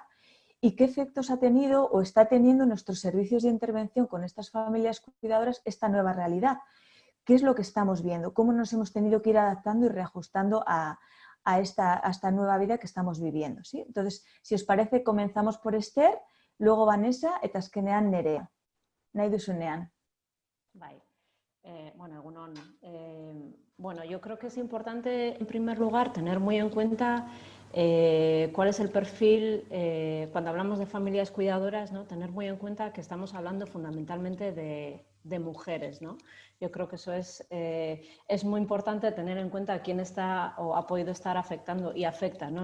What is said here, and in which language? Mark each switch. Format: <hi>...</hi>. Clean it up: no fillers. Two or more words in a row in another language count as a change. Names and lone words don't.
<es>¿Y qué efectos ha tenido o está teniendo en nuestros servicios de intervención con estas familias cuidadoras esta nueva realidad? ¿Qué es lo que estamos viendo? ¿Cómo nos hemos tenido que ir adaptando y reajustando a esta nueva vida que estamos viviendo? ¿Sí? Entonces, si os parece, comenzamos por Esther, luego Vanessa</es> <eu>eta azkenean</eu> <es>Nerea.</es> <eu>Nahi duzunean.</eu> <es>Bueno, yo creo que es importante, en primer lugar, tener muy en cuenta cuál es el perfil, cuando hablamos de familias cuidadoras, ¿no? Tener muy en cuenta que estamos hablando fundamentalmente de mujeres, ¿no? Yo creo que eso es muy importante tener en cuenta quién está o ha podido estar afectando y afecta, ¿no?</es>